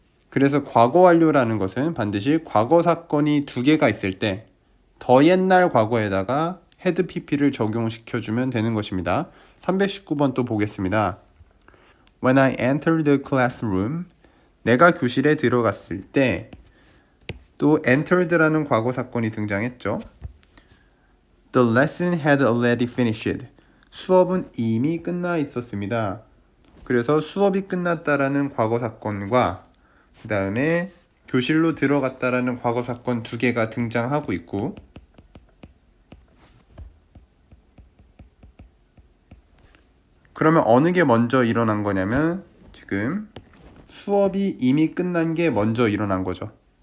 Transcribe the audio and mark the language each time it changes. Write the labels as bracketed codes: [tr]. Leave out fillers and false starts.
[ko] 그래서 과거 완료라는 것은 반드시 과거 사건이 두 개가 있을 때 더 옛날 과거에다가 had pp를 적용시켜주면 되는 것입니다. 319번 또 보겠습니다. [en] When I entered the classroom, [ko] 내가 교실에 들어갔을 때 또 entered라는 과거 사건이 등장했죠. [en] The lesson had already finished. [ko] 수업은 이미 끝나 있었습니다. 그래서 수업이 끝났다라는 과거 사건과 그 다음에 교실로 들어갔다라는 과거 사건 두 개가 등장하고 있고 그러면 어느 게 먼저 일어난 거냐면 지금 수업이 이미 끝난 게 먼저 일어난 거죠.